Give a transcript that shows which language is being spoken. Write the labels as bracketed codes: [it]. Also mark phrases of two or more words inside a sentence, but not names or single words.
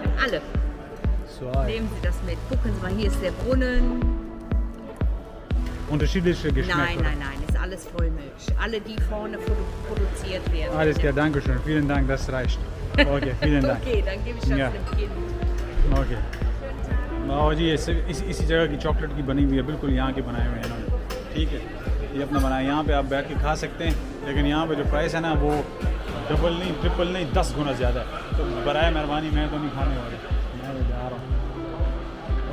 [de] Alle. Zwei. Nehmen Sie das mit. Gucken Sie mal, hier ist der Brunnen. Unterschiedliche Geschmäcker. Nein, ist alles Vollmilch. Alle, die vorne produziert werden. Alles klar, danke schön. Vielen Dank, das reicht. Okay, vielen Dank. Okay, dann gebe ich das Ja. dem Kind. [hi] ओके बाबा जी, इसी जगह की चॉकलेट की बनी हुई है, बिल्कुल यहाँ के बनाए हुए हैं इन्होंने। ठीक है, ये अपना बनाया, यहाँ पे आप बैठ के खा सकते हैं, लेकिन यहाँ पे जो प्राइस है ना वो डबल नहीं, ट्रिपल नहीं, 10 गुना ज़्यादा है। तो बराए मेहरबानी मैं तो नहीं खाने वाला, मैं तो जा रहा हूँ।